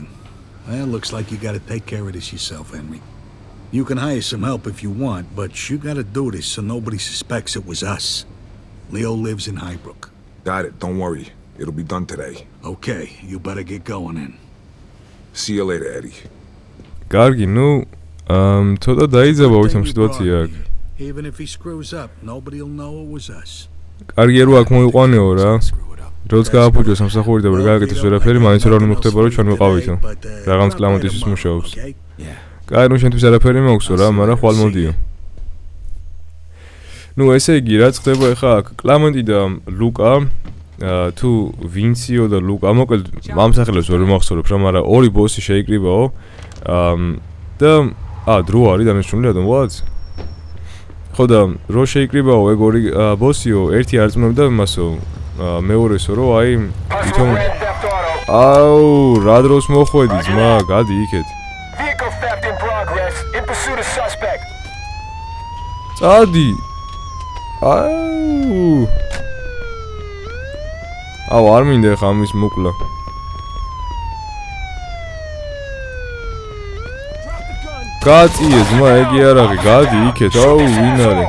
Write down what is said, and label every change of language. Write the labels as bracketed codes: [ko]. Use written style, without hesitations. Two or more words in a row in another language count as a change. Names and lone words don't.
[en] Well, looks like you gotta take care of this yourself, Henry. You can hire some help if you want, but you gotta do this so nobody suspects it was us. Leo lives in Highbrook. Got it, don't worry. It'll be done today. Okay, you better get going in. See you later, Eddie. [ka] კარგი, ნუ ცოტა დაიძაბა ვითომ სიტუაცია აქ. [en] Even if he screws up, nobody'll know it was us. [ka] კარგი რო აქ მოიყვანეო რა. როც გააფუჭო სამსახური და ვერ გააკეთეს ვერაფერი, მაინც რა უნდა ხდება რომ ჩვენ ვიყავითო. რაღაც კლამენტისთვის მუშაობს. კაი, ნუ შენთვის არაფერი მაქვსო რა, მაგრამ ხვალ მოდიო. ნუ ესე იგი, რაც ხდება ახლა აქ კლამენტი და ლუკა, თუ ვინციო და ლუკა, მოკლედ ამ სახელებს ვერ მახსოვრებ რა, მაგრამ ორი ბოსი შეიკრიბაო. და დრო არის დამეჩვენილი რატომ ვაც? ხო და რო შეიკრიბაო ეგ ორი ბოსიო, ერთი არ წმობდა მასო, მეორესო რო აი თვითონ აუ, რა დროს მოხვედი ძმა, გადი იქეთ. [en] Vehicle theft in progress. In pursuit of suspect. [ka] წადი. აუ. აუ, არ მინდა ხა ამის მოკლა. გაწიე ძმა, ეგი არ არის, გადი იქეთ, აუ, ვინ არის?